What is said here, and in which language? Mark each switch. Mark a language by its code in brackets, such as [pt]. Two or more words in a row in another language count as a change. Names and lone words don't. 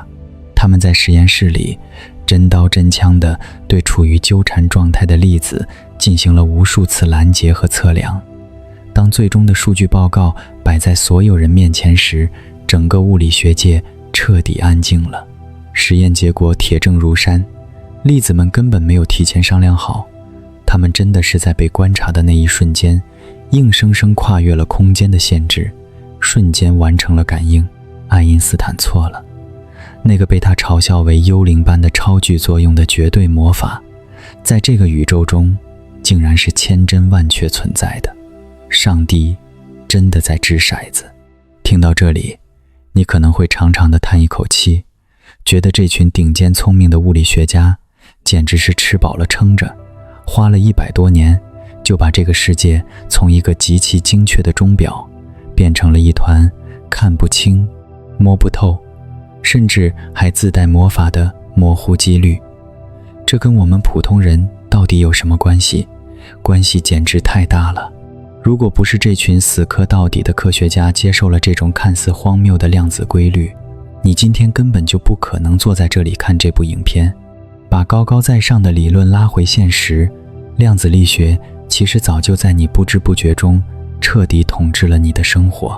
[zh] 他們在實驗室裡真刀真槍地對處於糾纏狀態的粒子進行了無數次攔截和測量。當最終的數據報告擺在所有人面前時，整個物理學界徹底安靜了。實驗結果鐵證如山，粒子們根本沒有提前商量好，他們真的是在被觀察的那一瞬間，硬生生跨越了空間的限制，瞬間完成了感應。愛因斯坦錯了，那個被他嘲笑為幽靈般的超距作用的絕對魔法，在這個宇宙中竟然是千真萬確存在的。上帝真的在擲骰子。聽到這裡，你可能會長長地嘆一口氣，覺得這群頂尖聰明的物理學家簡直是吃飽了撐着，花了100多年就把這個世界從一個極其精確的鐘表變成了一團看不清、摸不透，甚至還自帶魔法的模糊幾率。這跟我們普通人到底有什麼關係？關係簡直太大了。如果不是這群死磕到底的科學家接受了這種看似荒謬的量子規律，你今天根本就不可能坐在這裡看這部影片。把高高在上的理論拉回現實，量子力學其實早就在你不知不覺中徹底統治了你的生活。